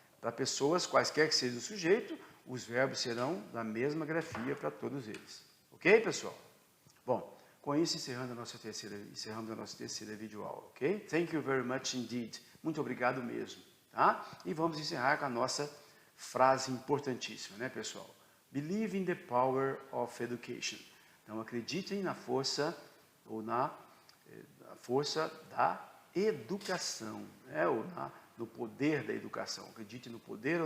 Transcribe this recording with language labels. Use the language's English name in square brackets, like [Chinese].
[Portuguese] Para pessoas, quaisquer que seja o sujeito, os verbos serão da mesma grafia para todos eles, ok, pessoal? Bom, com isso encerramos a nossa terceira videoaula, ok? [English] Thank you very much indeed [Portuguese] Muito obrigado mesmo, tá? E vamos encerrar com a nossa frase importantíssima, né, pessoal? [English] Believe in the power of education. [Portuguese] Então, acreditem na força ou na força da educação, né? Ou no poder da educação. Acredite no poder ou